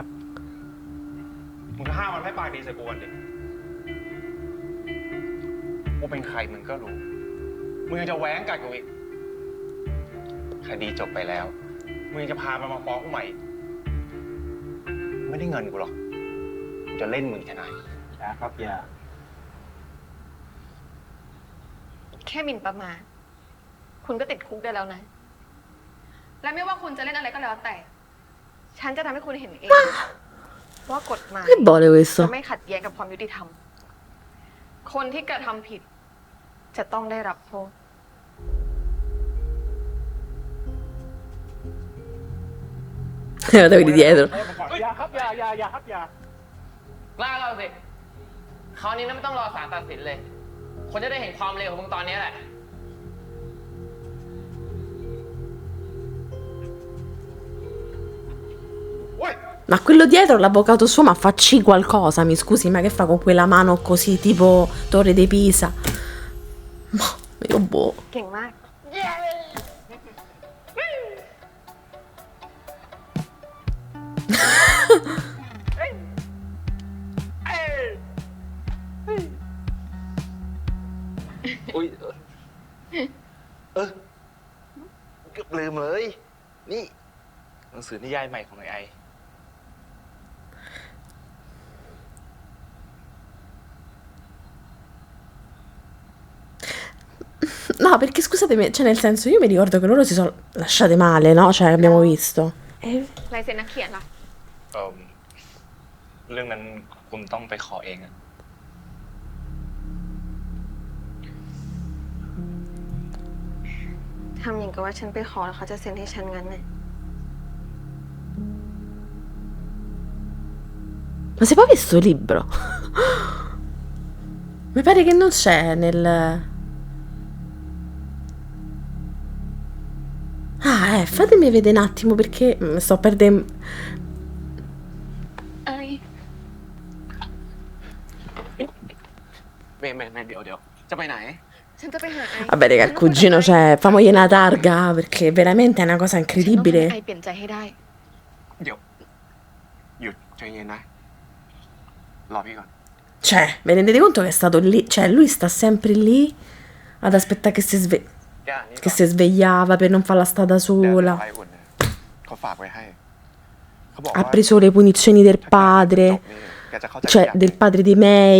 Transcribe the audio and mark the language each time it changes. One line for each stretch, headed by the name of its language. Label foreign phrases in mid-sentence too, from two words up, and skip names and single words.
Thai: มึงก็ห้ามมันให้ปากดีใส่กูก่อนดิกูเป็นใครมึงก็รู้ มึงยังจะแหวงกัดกูอีกคดีจบไปแล้ว มึงยังจะพามันมาฟ้องกูใหม่ ไม่ได้เงินกูหรอกกูจะเล่นมึงแค่ไหน อย่าครับอย่า แค่หมิ่นประมาทคุณก็ติดคุกได้แล้วนะ และไม่ว่าคุณจะเล่นอะไรก็แล้วแต่ ฉันจะทำให้คุณเห็นเอง ว่ากฎหมาย
Italian: che vuole
Thai: จะ
Italian: questo?
Thai: ไม่ขัดแย้งกับความยุติธรรม คนที่กระทำผิด จะต้องได้รับโทษ
Italian: Guarda quelli dietro.
Thai: อย่าครับอย่าครับอย่า กล้าเราสิคราวนี้นะไม่ต้องรอศาลตัดสินเลย คนจะได้เห็นความเลวของมึงตอนนี้แหละ โว้ย
Italian: Ma quello dietro, l'avvocato suo, ma facci qualcosa, mi scusi, ma che fa con quella mano così, tipo Torre di Pisa? Ma io boh.
Thai: เก่งมาก อุ้ยเกือบลืมเลย นี่หนังสือนิยายใหม่ของไอ
Italian: No, perché scusatemi, cioè nel senso, io mi ricordo che loro si sono lasciate male, no? Cioè, abbiamo visto.
Thai: ลายเซ็นนักเขียนล่ะ เรื่องนั้นคุณต้องไปขอเองอะ ทำอย่างกับว่าฉันไปขอแล้วเขาจะเซ็นให้ฉันงั้นน่ะ
Italian: Ma si è poi visto il libro? Mi pare che non c'è nel... Ah, fatemi vedere un attimo perché sto perdendo...
Thai: ไอ้ แม่เดี๋ยวจะไปไหน ฉันจะไปหาไอ้
Italian: Vabbè, raga, il cugino, cioè, famogli una targa perché veramente è una cosa
Thai: ฉันต้องให้
Italian: incredibile.
Thai: ไอ้เปลี่ยนใจให้ได้ เดี๋ยว หยุดใจเย็นนะ รอพี่ก่อน
Italian: Cioè, vi rendete conto che è stato lì? Cioè, lui sta sempre lì ad aspettare che che si svegliava per non farla stare da
Thai: เดี๋ยว
Italian: sola.
Thai: ไอ้อุ่นเนี่ยเขาฝากไว้ให้ เขาบอก
Italian: Ha
Thai: ว่า
Italian: preso le punizioni del
Thai: ถ้าแกจบ
Italian: padre,
Thai: นี่แกจะเข้าใจ
Italian: cioè
Thai: ทุกอย่าง
Italian: del padre di May.